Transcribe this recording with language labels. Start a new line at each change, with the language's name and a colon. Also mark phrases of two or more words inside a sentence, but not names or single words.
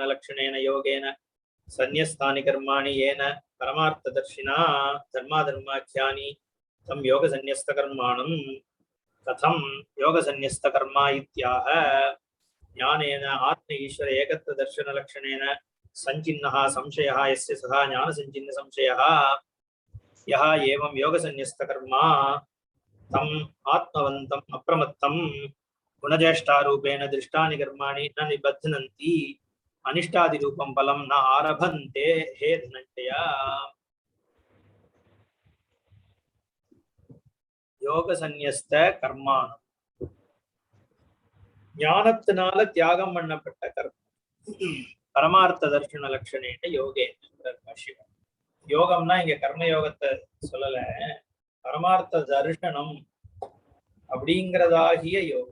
Sanskrit: लक्षणेन योगेन संन्यस्तानि कर्माणि येन परमार्थ दर्शिना தர்மாதர்மாख्यानि तं योग संन्यस्त कर्माणम् कथं योग संन्यस्त कर्मा इत्याह ज्ञानेन आत्म ईश्वर एकत्व दर्शन लक्षणेन संछिन्नः संशयः यस्य सः ज्ञान संछिन्न संशयः यः एवं योग सन्न्यस्त कर्मा तम आत्मवन्तम् अप्रमत्तम् गुणज्येष्ठारूपेण दृष्टानि कर्माणि न निबध्नन्ति अनिष्टादिरूपं फलं न आरभन्ते हे धनञ्जय. योग सन्न्यस्त कर्माणம்
Tamil: ஞானத்தினால தியாகம் பண்ணப்பட்ட கர்மம்
Sanskrit: परमार्थ दर्शन लक्षणेन योगे.
Tamil: யோகம்னா இங்க கர்ம யோகத்தை சொல்லல,
Sanskrit: परमार्थ दर्शनम्
Tamil: அப்படிங்கிறதாகிய யோகம்.